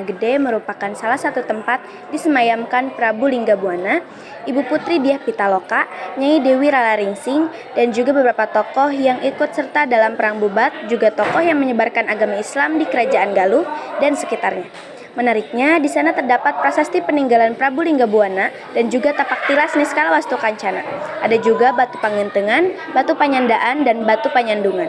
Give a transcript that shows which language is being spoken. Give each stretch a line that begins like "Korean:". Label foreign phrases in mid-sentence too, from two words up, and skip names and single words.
Indonesian: Gede merupakan salah satu tempat disemayamkan Prabu Linggabuana, Ibu Putri Dyah Pitaloka, Nyai Dewi Ralaringsing, dan juga beberapa tokoh yang ikut serta dalam Perang Bubat, juga tokoh yang menyebarkan agama Islam di Kerajaan Galuh dan sekitarnya. Menariknya, di sana terdapat prasasti peninggalan Prabu Linggabuana dan juga tapak tilas Niskala Wastu Kancana. Ada juga batu pangentengan, batu panyandaan, dan batu panyandungan.